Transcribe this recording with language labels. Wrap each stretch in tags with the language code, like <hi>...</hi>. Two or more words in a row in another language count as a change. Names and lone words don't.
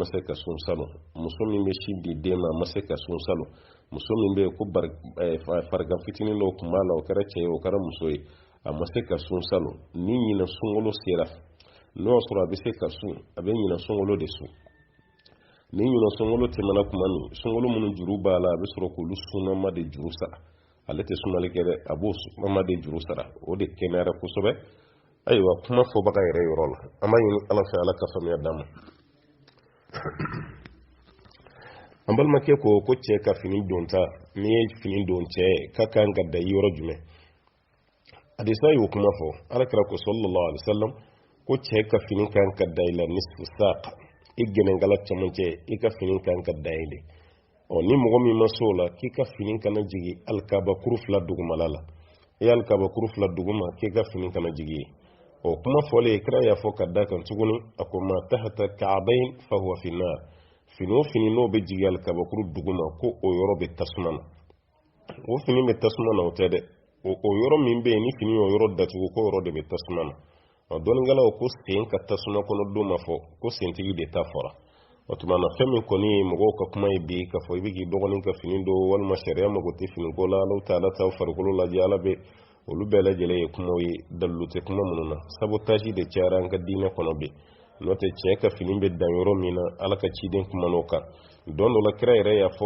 <bm>se ka sun salon muso min bɛ si di den ma a ma se ka sun salon muso min bɛ yen ko farigan fitinin dɔw tun b'a la o kɛra cɛ ye o kɛra muso ye a ma se ka sun salon ni ɲina sunkalo sera n'o y'a sɔrɔ a bɛ se ka sun a bɛ ɲina sunkalo de sun ni ɲinɔ sunkalo tɛmɛna kuma min sunkalo minnu juru b'a la a bɛ sɔrɔ k'olu sunama de juru sara ale tɛ sunali kɛ dɛ a b'o sunama de juru sara o de kɛnɛyara kosɛbɛ ayiwa kuma fɔbaga yɛrɛ yɔrɔ la an b'a ɲini ala fɛ ala ka faamuya d'an ma an balimakɛ ko cɛ ka fini don ta n'i ye fini don cɛ ka kan ka da yɔrɔ jumɛn hadisa y'o kuma fɔ alakira ko</bm> <ar>صلى الله عليه وسلم</ar> <bm>ko cɛ ka fini kan ka da i la</bm> <ar>نصف الساق</ar> <bm>i gɛnɛnkala cɛmancɛ i ka fini kan ka da i de ni mɔgɔ min ma s'o la k'i ka fini kana jigi alikabakuru 2 dugumala la i ye alikabakuru 2 duguma k'i ka fini kana jigi kuma fɔlen kira y'a fɔ ka da kan tuguni a ko</bm> <ar>ما تحت الكعبين فهو في النار</ar> <bm>fini o fini n'o bɛ jigi alikabakuru duguma ko o yɔrɔ bɛ tasuma na o fini bɛ tasuma na o tɛ dɛ o yɔrɔ min bɛ yen ni fini y'o yɔrɔ datugu ko yɔrɔ de bɛ tasuma na dɔnnikɛlaw ko sen ka tasuma kɔnɔ don ma fɔ ko sentigi de ta fɔra o tuma na fɛn min kɔni ye mɔgɔw ka kuma ye bi k'a fɔ i bɛ k'i dɔgɔnin ka fini don walima sariya mago tɛ fini ko la</bm> <ar>الله تعالى</ar> <bm>t'aw farikolo lajɛ ala bɛ olu bɛɛ lajɛlen ye kumaw ye dalilu tɛ kuma minnu na sabotage de cayara an ka diinɛ kɔnɔ bi n'o tɛ cɛ ka fini bɛ dan yɔrɔ min na ala ka ciden kuman'o kan don dɔ la kira yɛrɛ y'a fɔ</bm>